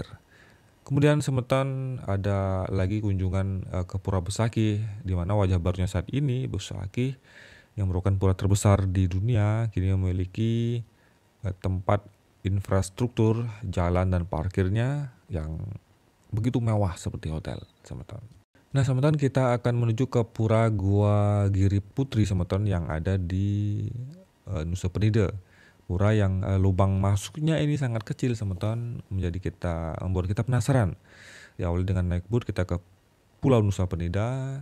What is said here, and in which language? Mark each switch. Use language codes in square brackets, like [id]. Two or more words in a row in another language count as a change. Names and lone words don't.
[id] Kemudian semeton ada lagi kunjungan ke Pura Besakih, di mana wajah barunya saat ini Besakih yang merupakan pura terbesar di dunia kini memiliki tempat infrastruktur jalan dan parkirnya yang begitu mewah seperti hotel semeton. Nah semeton kita akan menuju ke Pura Gua Giri Putri semeton yang ada di Nusa Penida. Pura yang lubang masuknya ini sangat kecil semeton, membuat kita penasaran. Diawali dengan naik boat kita ke Pulau Nusa Penida.